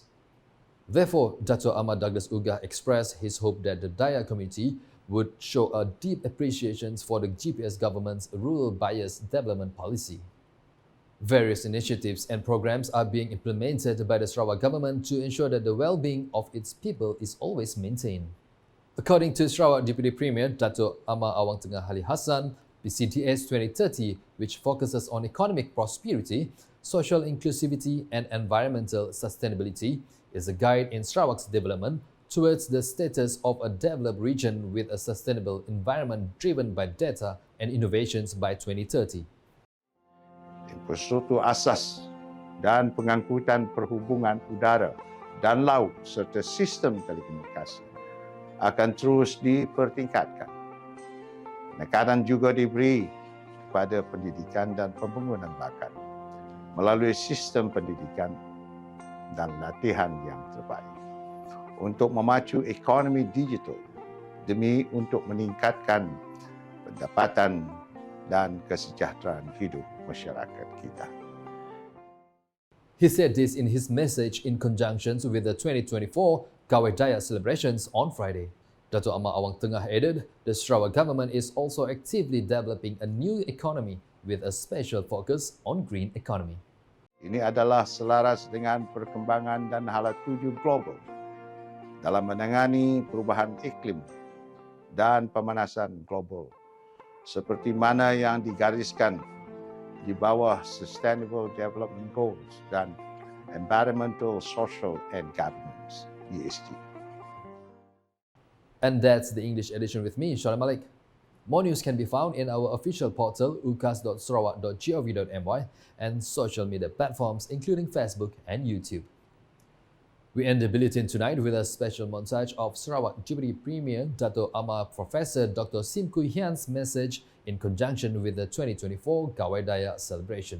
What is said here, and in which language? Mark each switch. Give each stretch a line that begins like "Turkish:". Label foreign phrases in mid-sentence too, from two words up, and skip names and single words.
English: Therefore, Datuk Ahmad Douglas Ugah expressed his hope that the Dayak community would show a deep appreciation for the GPS government's rural-biased development policy. Various initiatives and programs are being implemented by the Sarawak government to ensure that the well-being of its people is always maintained. According to Sarawak Deputy Premier Datuk Amar Awang Tengah Ali Hassan, PCTS 2030, which focuses on economic prosperity, social inclusivity and environmental sustainability, is a guide in Sarawak's development towards the status of a developed region with a sustainable environment driven by data and innovations by 2030.
Malay: Infrastruktur asas dan pengangkutan perhubungan udara dan laut serta sistem telekomunikasi akan terus dipertingkatkan. Penekanan juga diberi kepada pendidikan dan pembangunan bakat melalui sistem pendidikan dan latihan yang terbaik untuk memacu ekonomi digital demi untuk meningkatkan pendapatan dan kesejahteraan hidup masyarakat kita.
English: He said this in his message in conjunction with the 2024 Gawai Dayak celebrations on Friday. Datuk Amar Awang Tengah added, the Sarawak government is also actively developing a new economy with a special focus on green economy.
Malay: Ini adalah selaras dengan perkembangan dan hala tuju global dalam menangani perubahan iklim dan pemanasan global seperti mana yang digariskan di bawah Sustainable Development Goals dan Environmental, Social and Governance (ESG).
English: And that's the English edition with me, Sharill Malek. More news can be found in our official portal ukas.sarawak.gov.my and social media platforms including Facebook and YouTube. We end the bulletin tonight with a special montage of Sarawak Deputy Premier Dato' Amar Professor Dr. Sim Kui Hian's message in conjunction with the 2024 Gawai Dayak celebration.